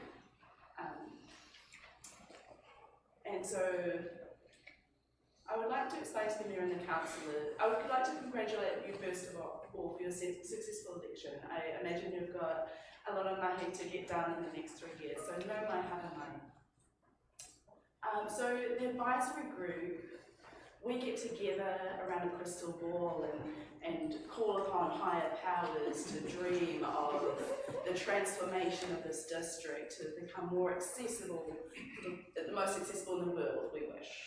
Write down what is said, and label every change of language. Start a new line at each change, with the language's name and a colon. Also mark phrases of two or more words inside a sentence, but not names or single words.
English: And so I would like to explain to the Mayor and the Councillor, I would like to congratulate you first of all for your successful election. I imagine you've got a lot of mahi to get done in the next 3 years, so
Māori: no mai hara mai.
English: So the advisory group, we get together around a crystal ball and call upon higher powers to dream of the transformation of this district to become more accessible, the most accessible in the world, we wish.